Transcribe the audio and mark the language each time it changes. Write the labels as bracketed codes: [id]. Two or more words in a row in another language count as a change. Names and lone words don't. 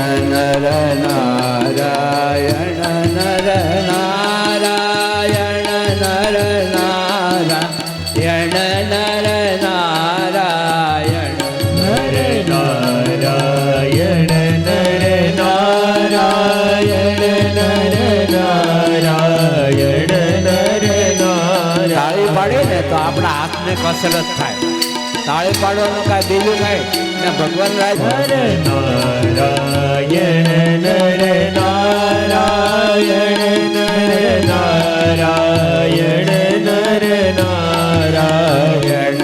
[sa] नर नारायण नर नारायण नर नारायण नर नारायण नर नारायण नर नारायण नर नारायण नर नारायण। [gu] તાળી પાડે ને તો આપણા હાથને કસરત થાય. તાળી પાડવાનું કાંઈ બીજું નહીં ને ભગવાન રાજ [sa] નર નારાયણ નર નારાયણ નર નારાયણ નર નારાયણ